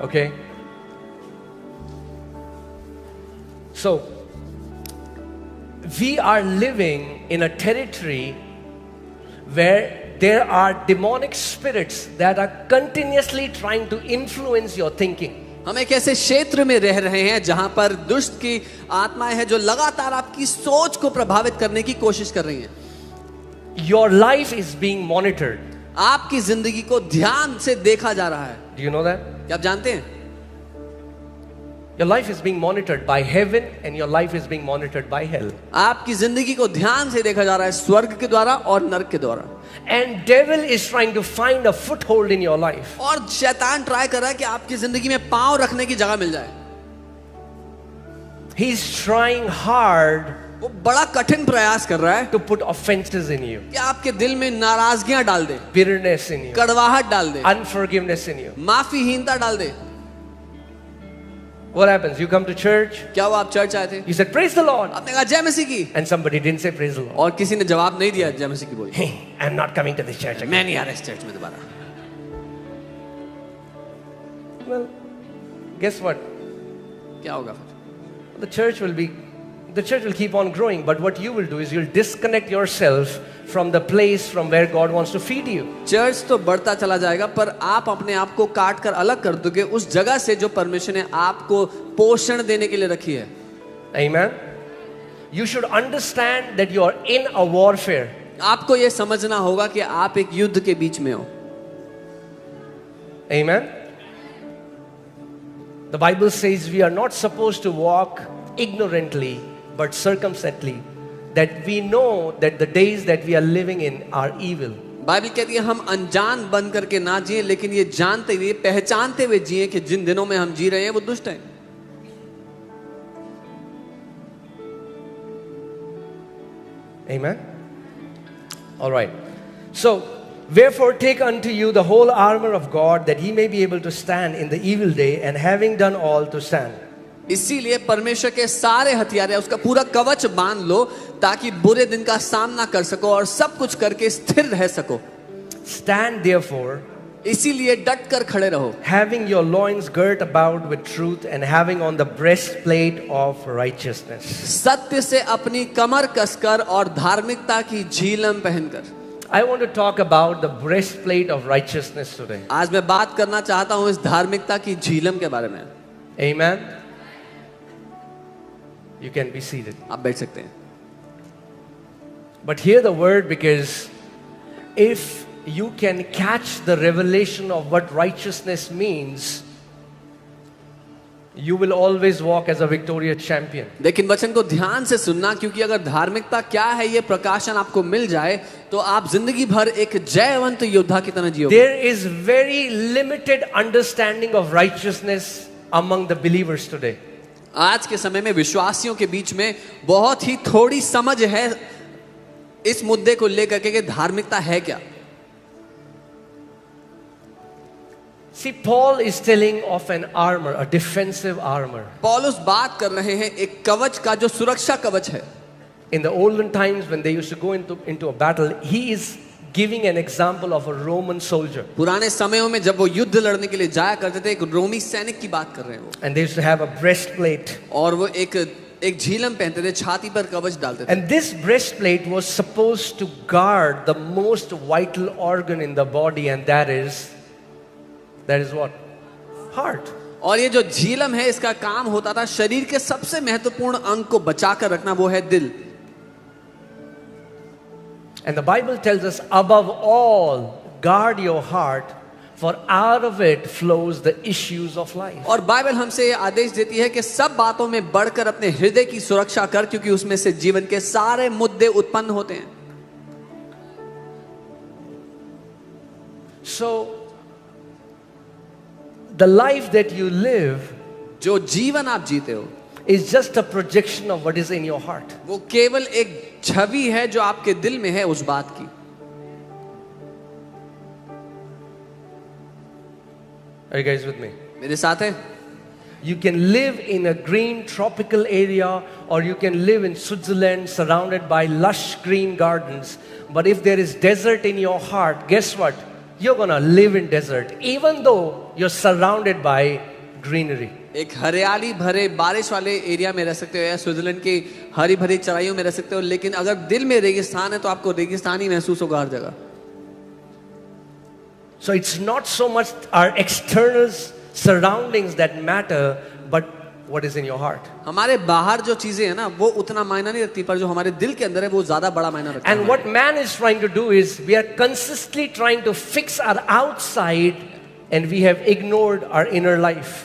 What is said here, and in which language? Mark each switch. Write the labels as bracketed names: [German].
[English] Okay. So, we are living in a territory where there are demonic spirits that are continuously trying to influence your thinking. [Hindi] हम एक ऐसे क्षेत्र में रह रहे हैं जहां पर दुष्ट की आत्माएं हैं जो लगातार आपकी सोच को प्रभावित करने की कोशिश कर रही हैं. [English] Your life is being monitored. [Hindi] आपकी जिंदगी को ध्यान से देखा जा रहा है. [English] Do you know that? [Hindi] क्या आप जानते हैं? [English] Your life is being monitored by heaven and your life is being monitored by hell. [Hindi] आपकी जिंदगी को ध्यान से देखा जा रहा है स्वर्ग के द्वारा और नरक के द्वारा. [English] And devil is trying to find a foothold in your life. [Hindi] और शैतान ट्राई कर रहा है कि आपकी जिंदगी में पांव रखने की जगह मिल जाए. [English] He is trying hard [Hindi] वो बड़ा कठिन प्रयास कर रहा है [English] to put offenses in you, [Hindi] कि आपके दिल में नाराजगियां डाल दे, [English] bitterness in you, [Hindi] कड़वाहट डाल दे, [English] unforgiveness in you. [Hindi] माफीहीनता डाल दे. [English] What happens? You come to church, [Hindi] क्या वो आप चर्च आए थे, [English] you said praise the Lord, [Hindi] आपने कहा जय मसीह की, [English] and somebody didn't say praise the Lord. [Hindi] और किसी ने जवाब नहीं दिया जय मसीह की बोली. [English] Hey, I'm not coming to this church again. [Hindi] मैं नहीं आ रहा इस चर्च में दोबारा. [English] Well, guess what? [Hindi] क्या होगा फिर? [English] The church will keep on growing, but what you will do is you'll disconnect yourself from the place from where God wants to feed you. [Hindi] Church तो बढ़ता चला जाएगा पर आप अपने आप को काट कर अलग कर दोगे उस जगह से जो परमेश्वर ने आपको पोषण देने के लिए रखी है. [English] Amen. You should understand that you are in a warfare. [Hindi] आपको ये समझना होगा कि आप एक युद्ध के बीच में हो. [English] Amen. The Bible says we are not supposed to walk ignorantly but circumspectly, that we know that the days that we are living in are evil. [Hindi] Bible कहती है हम अनजान बन करके ना जिए लेकिन ये जानते हुए पहचानते हुए जिए कि जिन दिनों में हम जी रहे हैं वो दुष्ट हैं. [English] Amen. All right. So, wherefore take unto you the whole armor of God, that ye may be able to stand in the evil day, and having done all to stand. [Hindi] इसीलिए परमेश्वर के सारे हथियार है उसका पूरा कवच बांध लो ताकि बुरे दिन का सामना कर सको और सब कुछ करके स्थिर रह सको. [English] Stand therefore, [Hindi] इसीलिए डट कर खड़े रहो, [English] having your loins girt about with truth, and having on the breastplate of righteousness. [Hindi] सत्य से अपनी कमर कसकर और धार्मिकता की झीलम पहनकर. [English] I want to talk about the breastplate of righteousness today. [Hindi] आज मैं बात करना चाहता हूं इस धार्मिकता की झीलम के बारे में. [English] Amen. You can be seated. [Hindi] आप बैठ सकते हैं. [English] But hear the word, because if you can catch the revelation of what righteousness means, you will always walk as a victorious champion. [Hindi] लेकिन वचन को ध्यान से सुनना क्योंकि अगर धार्मिकता क्या है ये प्रकाशन आपको मिल जाए तो आप जिंदगी भर एक जयवंत योद्धा की तरह जियोगे. [English] There is very limited understanding of righteousness among the believers today. [Hindi] आज के समय में विश्वासियों के बीच में बहुत ही थोड़ी समझ है इस मुद्दे को लेकर के कि धार्मिकता है क्या. [English] See, Paul is telling of an armor, a defensive armor. [Hindi] पौलुस बात कर रहे हैं एक कवच का जो सुरक्षा कवच है. [English] In the olden times when they used to go into a battle, he is giving an example of a Roman soldier. [Hindi] पुराने समयों में जब वो युद्ध लड़ने के लिए जाया करते थे एक रोमी सैनिक की बात कर रहे हैं वो. [English] And they used to have a breastplate. [Hindi] और वो एक झीलम पहनते थे, छाती पर कवच डालते थे. [English] And this breastplate was supposed to guard the most vital organ in the body, and that is what? Heart. [Hindi] और ये जो झीलम है इसका काम होता था शरीर के सबसे महत्वपूर्ण अंग को बचाकर रखना, वो है दिल. [English] And the Bible tells us, above all, guard your heart, for out of it flows the issues of life. [Hindi] और बाइबल हमसे ये आदेश देती है कि सब बातों में बढ़कर अपने हृदय की सुरक्षा कर क्योंकि उसमें से जीवन के सारे मुद्दे उत्पन्न होते हैं. [English] So, the life that you live [Hindi] जो जीवन आप जीते हो [English] is just a projection of what is in your heart. [Hindi] वो केवल एक छवि है जो आपके दिल में है उस बात की. [English] Are you guys with me? [Hindi] मेरे साथ है. [English] You can live in a green tropical area, or you can live in Switzerland surrounded by lush green gardens. But if there is desert in your heart, guess what? You're gonna live in desert even though you're surrounded by greenery. [Hindi] एक हरियाली भरे बारिश वाले area में रह सकते हो या स्विट्जरलैंड की हरी भरी चराइयों में रह सकते हो, लेकिन अगर दिल में रेगिस्तान है तो आपको रेगिस्तान ही महसूस होगा हर जगह. [English] So it's not so much our external surroundings that matter, but what is in your heart. [Hindi] हमारे बाहर जो चीजें हैं ना वो उतना मायना नहीं रखती, पर जो हमारे दिल के अंदर है वो ज्यादा बड़ा मायना रखता है. [English] And what man is trying to do is we are consistently trying to fix our outside and we have ignored our inner life.